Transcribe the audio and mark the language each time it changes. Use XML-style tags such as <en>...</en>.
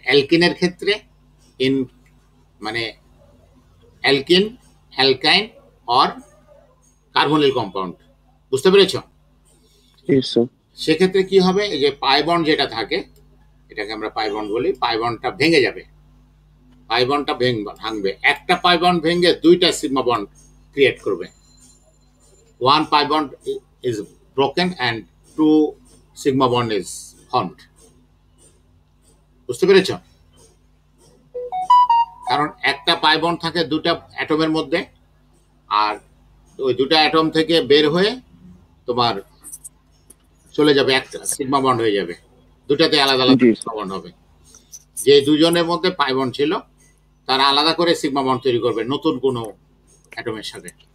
<bn>অ্যালকিনের ক্ষেত্রে মানে alkyne, অ্যালকাইন or carbonyl compound. বুঝতে পেরেছো? সেক্ষেত্রে কি হবে, এই যে পাই বন্ড যেটা থাকে, এটাকে আমরা পাই বন্ড বলি, পাই বন্ডটা ভেঙে যাবে। পাই বন্ডটা ভাঙবে, একটা পাই বন্ড ভেঙে 2টা সিগমা বন্ড ক্রিয়েট করবে।</bn> <en>1 pi bond is broken and 2 sigma bond is formed.</en> <bn>বুঝতে পেরেছ? কারণ একটা পাই বন্ড থাকে 2টা অ্যাটমের মধ্যে, আর ওই 2টা অ্যাটম থেকে বের হয়ে তোমার চলে যাবে, একটা সিগমা বন্ড হয়ে যাবে, 2টাতে আলাদা আলাদা সিগমা বন্ড হবে। যে দুজনের মধ্যে পাই বন্ড ছিল তারা আলাদা করে সিগমা বন্ড তৈরি করবে নতুন কোনো অ্যাটমের সাথে।</bn>